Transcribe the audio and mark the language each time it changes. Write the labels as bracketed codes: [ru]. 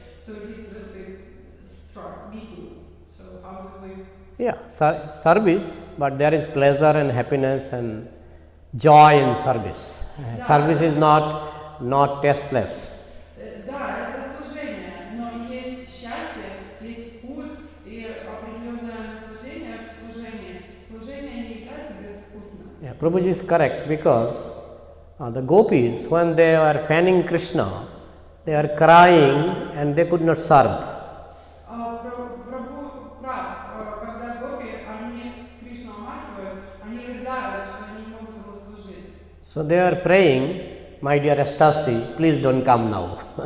[en] So he's a little bit struck, me too. So how do we? Yeah, service, but there is pleasure and happiness and joy in service. Service is not tasteless. [ru] Да, это служение, но есть счастье, есть вкус и определенное наслаждение в служении. Служение не является безвкусным. [en] Yeah, Prabhuji is correct because the gopis, when they were fanning Krishna, they are crying and they could not serve. [ru] Прабху прав, когда гопи, они Кришну омахивают, они рыдают, что они не могут ему служить. [en] So they are praying, my dear ecstasy, please don't come now.